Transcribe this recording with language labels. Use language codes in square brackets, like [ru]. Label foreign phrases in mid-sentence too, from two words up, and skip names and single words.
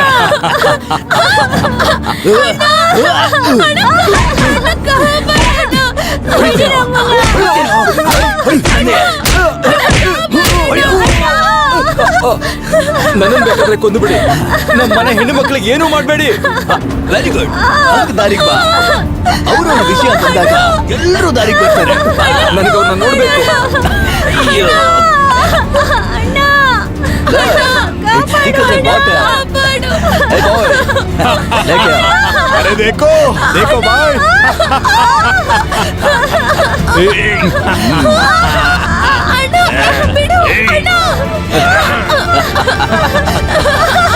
[kn] ನನ್ನ ಬೇಕಾದ್ರೆ ಕೊಂದು ಬಿಡಿ, ನಮ್ಮ ಮನೆ ಹೆಣ್ಣು ಮಕ್ಕಳಿಗೆ ಏನೂ ಮಾಡಬೇಡಿ. [en] very good, [kn] ದಾರಿಗೆ ಬಾ. ಅವರು ವಿಷಯ ಬಂದಾಗ ಎಲ್ಲರೂ ದಾರಿಗೆ ಬರ್ತಾರೆ. ನನಗೆ ಅವ್ರನ್ನ ನೋಡ್ಬೇಕು. [hi] अरे देखो देखो भाई। [kn] ಅಣ್ಣ